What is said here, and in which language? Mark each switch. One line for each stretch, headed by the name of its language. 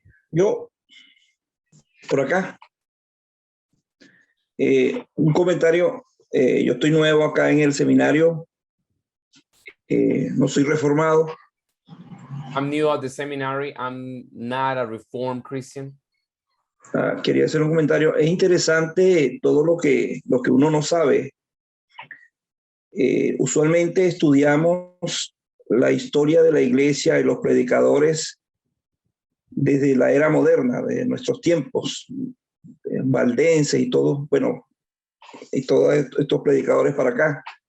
Spanish: Yo, por acá, un comentario. Yo estoy nuevo acá en el seminario. No soy reformado.
English: I'm new at the seminary. I'm not a Reformed Christian.
Spanish: Quería hacer un comentario. Es interesante todo lo que uno no sabe. Usualmente estudiamos la historia de la iglesia y los predicadores desde la era moderna, de nuestros tiempos, valdense y todos, bueno, y todos estos predicadores para acá.